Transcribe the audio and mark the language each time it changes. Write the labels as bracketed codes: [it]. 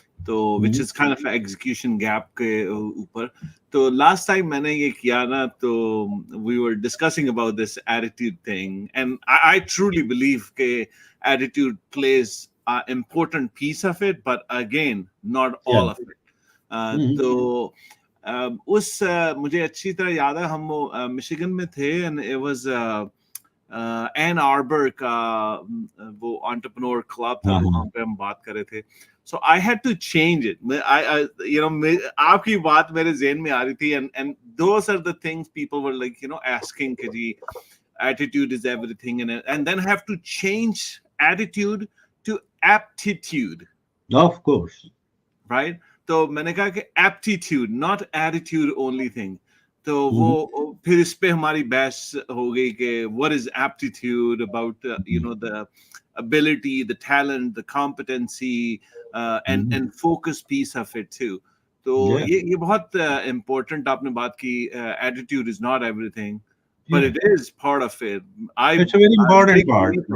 [en] तो which is kind of execution gap के ऊपर. तो last time [hi] मैंने ये किया ना, [en] तो we were discussing about this attitude thing, and I truly believe कि attitude plays an important piece of it, but again not all of it. [hi] तो मुझे अच्छी तरह याद है, हम वो मिशिगन में थे, [en] and it was [hi] Ann Arbor का वो entrepreneur club था, वहाँ पे हम बात कर रहे थे. [en] So I had to change it. I you know, [hi] आपकी बात मेरे ज़हन में आ रही थी, [en] and those are the things people were like, you know, asking कि जी attitude is everything, and then have to change attitude to aptitude. Of course. Right? [hi] तो मैंने कहा कि [en] aptitude, not attitude only thing. [hi] तो वो फिर इस पे हमारी बहस हो गई कि [en] what is aptitude, about you know, the ability, the talent, the competency, and focus piece of it too. [hi] तो ये बहुत important आपने बात की. [en] Attitude is not everything, but it is part of it. It's a very important part.